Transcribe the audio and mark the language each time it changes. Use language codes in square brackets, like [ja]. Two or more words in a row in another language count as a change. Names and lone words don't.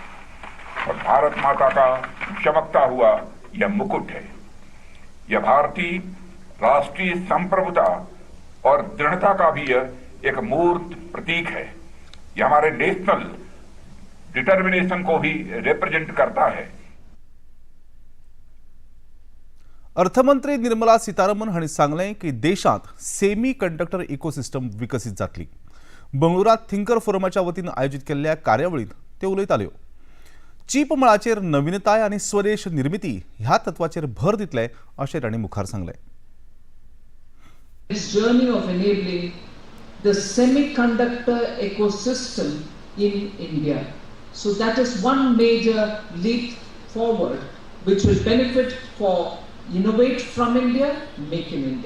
[hi] और भारत माता का चमकता हुआ यह मुकुट है. यह भारतीय राष्ट्रीय संप्रभुता और दृढ़ता का भी यह एक मूर्त प्रतीक है. यह हमारे [en] national determination [hi] को भी रिप्रेजेंट करता है. [kok] अर्थमंत्री निर्मला सीतारामन हांणी सांगले की देशात [en] semi conductor ecosystem [kok] विकसित जातली. बंगळुरात थिंकर फोरमाच्या वतीन आयोजित केल्ल्या कार्यावळीत ते उलयताल्यो. चीप मळाचेर नवीनताय आणि स्वदेश निर्मिती ह्या तत्वाचेर भर दितले अशें तांणी मुखार सांगले. [en] This journey of enabling the semiconductor ecosystem in India. So that is one major leap forward which will benefit for Innovate from India, Make in India.